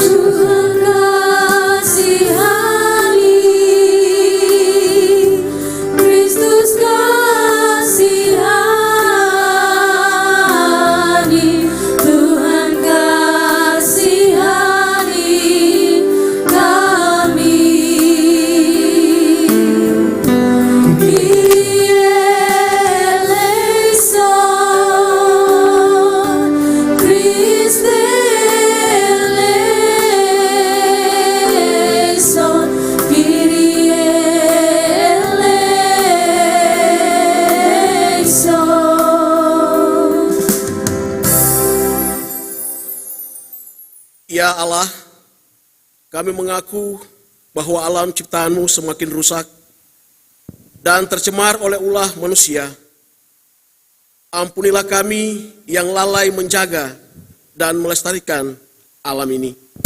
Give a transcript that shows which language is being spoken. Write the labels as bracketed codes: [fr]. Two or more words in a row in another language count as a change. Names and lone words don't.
[id] Tuhan kasihani, Kristus kasihani, Tuhan kasihani kami. [el] Κύριε ελέησον, Χριστέ ελέησον, Κύριε ελέησον. [id] Ya Allah, kami mengaku bahwa alam ciptaanmu semakin rusak dan tercemar oleh ulah manusia. Ampunilah kami yang lalai menjaga dan melestarikan alam ini.